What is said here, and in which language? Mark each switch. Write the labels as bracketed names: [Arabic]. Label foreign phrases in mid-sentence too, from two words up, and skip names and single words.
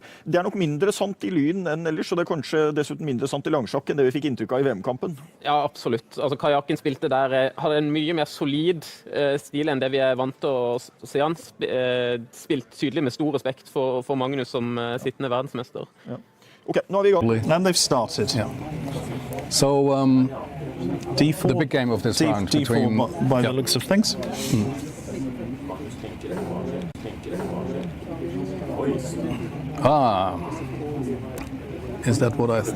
[Norwegian] Det nok mindre sant i lyn enn ellers, og det kanskje dessuten mindre sant i langsjakk enn det vi fikk inntrykk av i VM-kampen. Ja, absolutt. Altså, Karjakin spilte der, hadde en mye mer solid stil enn det vi vant til å se han. Spilt tydelig med stor respekt for Magnus som sittende verdensmester. Ja. [English] Okay, now we go. And they've started. Yeah. So D4, the big game of this round D4 between by the looks of things. Is that what I